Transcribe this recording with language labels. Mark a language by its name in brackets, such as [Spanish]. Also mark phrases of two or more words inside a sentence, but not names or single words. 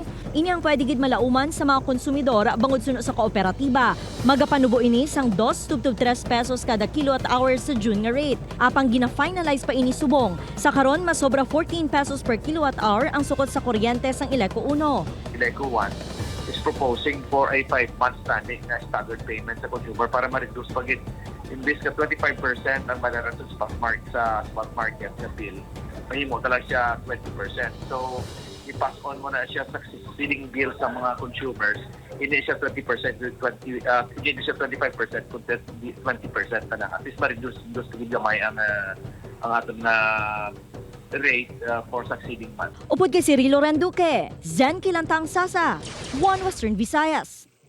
[Hiligaynon] Ini ang pwede gid malauman sa mga konsumidor bangod suno sa kooperatiba. Magapanubo ini sang 2 to 3 pesos kada kilowatt-hour sa June nga rate. Apang gina-finalize pa ini subong. Sa karon masobra 14 pesos [English] per kilowatt-hour [Hiligaynon] ang sukot sa kuryente sang ILECO 1. ILECO 1 [English] is proposing for a 5-month standing [Hiligaynon] na [English] staggered payment [Hiligaynon] sa consumer para ma-reduce pagit imbis ka 25% ang bayaran sa [English] spot market [Hiligaynon] sa bill. Mahimo talaga siya 20%. So, i-pass on mo na siya sa [English] succeeding bill [Hiligaynon] sa mga consumers. [Filipino] Hindi siya 20% hindi siya 25% kundi 20% na. [English] At least [Hiligaynon] ma-reduce gamay ang ating na rate [English] for succeeding month. [Hiligaynon] Upod kay si Rilo Renduque, Zen Kilantang Sasa, One Western Visayas.